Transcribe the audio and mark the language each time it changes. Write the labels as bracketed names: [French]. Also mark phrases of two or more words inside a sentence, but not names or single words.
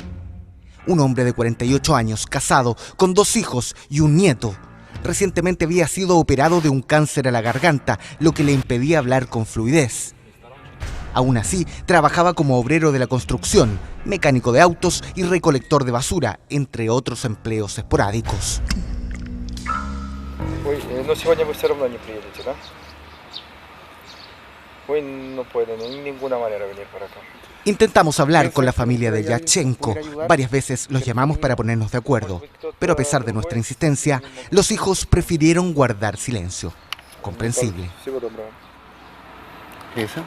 [Spanish] Un hombre de 48 años, casado, con 2 hijos y un nieto. Recientemente había sido operado de un cáncer a la garganta, lo que le impedía hablar con fluidez. Aún así, trabajaba como obrero de la construcción, mecánico de autos y recolector de basura, entre otros empleos esporádicos. [Russian] Но сегодня вы все равно не приедете, да? [Spanish] Вы no pueden de ninguna manera venir para acá. Intentamos hablar con la familia de Yatchenko. Varias veces los llamamos para ponernos de acuerdo. Pero a pesar de nuestra insistencia, los hijos prefirieron guardar silencio. Comprensible. ¿Qué es eso?